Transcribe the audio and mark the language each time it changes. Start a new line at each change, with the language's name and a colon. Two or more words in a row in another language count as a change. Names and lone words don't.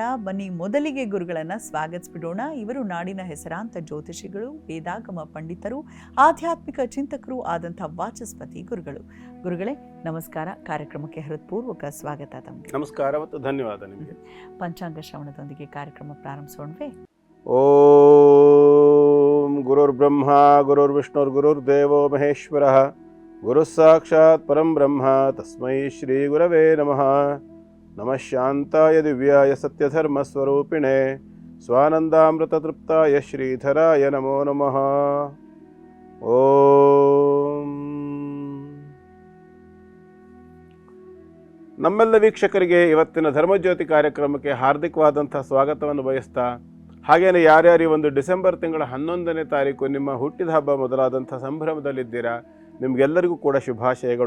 Kannada: ಬನ್ನಿ ಮೊದಲಿಗೆ ಗುರುಗಳನ್ನು ಸ್ವಾಗತಿಸ್ಬಿಡೋಣ. ಇವರು ನಾಡಿನ ಹೆಸರಾಂತ ಜ್ಯೋತಿಷಿಗಳು, ವೇದಾಗಮ ಪಂಡಿತರು, ಆಧ್ಯಾತ್ಮಿಕ ಚಿಂತಕರು ಆದಂಥ ವಾಚಸ್ಪತಿ ಗುರುಗಳು. ಗುರುಗಳೇ ನಮಸ್ಕಾರ. ಕಾರ್ಯಕ್ರಮಕ್ಕೆ ಹೃತ್ಪೂರ್ವಕ ಸ್ವಾಗತ ತಮಗೆ. ನಮಸ್ಕಾರ ಮತ್ತು ಧನ್ಯವಾದ ನಿಮಗೆ. ಪಂಚಾಂಗ ಶ್ರವಣದೊಂದಿಗೆ ಕಾರ್ಯಕ್ರಮ ಪ್ರಾರಂಭಿಸೋಣವೇ?
Sanskrit: ಓಂ ಗುರುರ್ ಬ್ರಹ್ಮ ಗುರುರ್ ವಿಷ್ಣುರ್ ಗುರುರ್ ದೇವೋ ಮಹೇಶ್ವರಃ ಗುರು ಸಾಕ್ಷಾತ್ ಪರಂ ಬ್ರಹ್ಮ ತಸ್ಮೈ ಶ್ರೀ ಗುರವೇ ನಮಃ. ನಮಃ ಶಾಂತಾಯ ದಿವ್ಯಾಯ ಸತ್ಯಧರ್ಮ ಸ್ವರೂಪಿಣೆ ಸ್ವಾನಂದಾಮೃತ ತೃಪ್ತಾಯ ಶ್ರೀಧರಾಯ ನಮೋ ನಮಃ. ಓಂ.
Kannada: ನಮ್ಮೆಲ್ಲ ವೀಕ್ಷಕರಿಗೆ ಇವತ್ತಿನ ಧರ್ಮಜ್ಯೋತಿ ಕಾರ್ಯಕ್ರಮಕ್ಕೆ ಹಾರ್ದಿಕವಾದಂಥ ಸ್ವಾಗತವನ್ನು ಬಯಸ್ತಾ, ಹಾಗೆಯೇ ಯಾರ್ಯಾರು ಈ ಒಂದು ಡಿಸೆಂಬರ್ ತಿಂಗಳ 11ನೇ ತಾರೀಕು ನಿಮ್ಮ ಹುಟ್ಟಿದ ಹಬ್ಬ ಮೊದಲಾದಂಥ ಸಂಭ್ರಮದಲ್ಲಿದ್ದೀರಾ, ನಿಮಗೆಲ್ಲರಿಗೂ ಕೂಡ ಶುಭಾಶಯಗಳು.